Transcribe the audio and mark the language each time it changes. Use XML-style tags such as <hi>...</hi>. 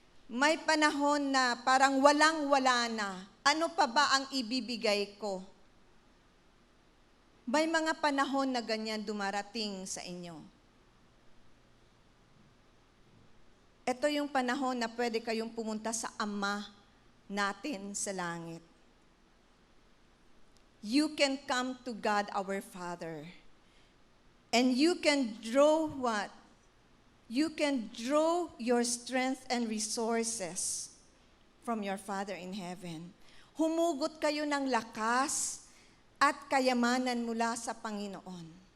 <tl>May panahon na parang walang-wala na. Ano pa ba ang ibibigay ko? May mga panahon na ganyan dumarating sa inyo. Ito yung panahon na pwede kayong pumunta sa Ama natin sa langit.</tl> <en>You can come to God our Father. And you can draw what? You can draw your strength and resources from your Father in heaven.</en> <tl>Humugot kayo ng lakas at kayamanan mula sa Panginoon.</tl>